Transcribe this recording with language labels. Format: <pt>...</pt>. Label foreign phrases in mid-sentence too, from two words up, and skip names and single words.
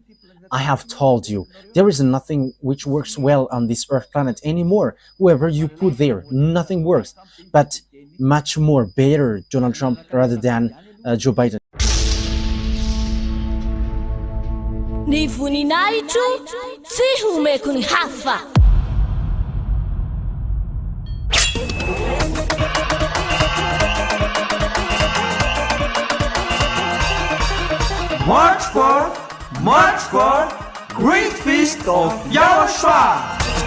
<en>I have told you, there is nothing which works well on this earth planet anymore. Whoever you put there, nothing works. But much more better Donald Trump rather than Joe Biden.</en> <mg>Ni voninahitro tsy homeko ny hafa.</mg> <en>March 4th, Great Feast of YAHOSHUAH.</en>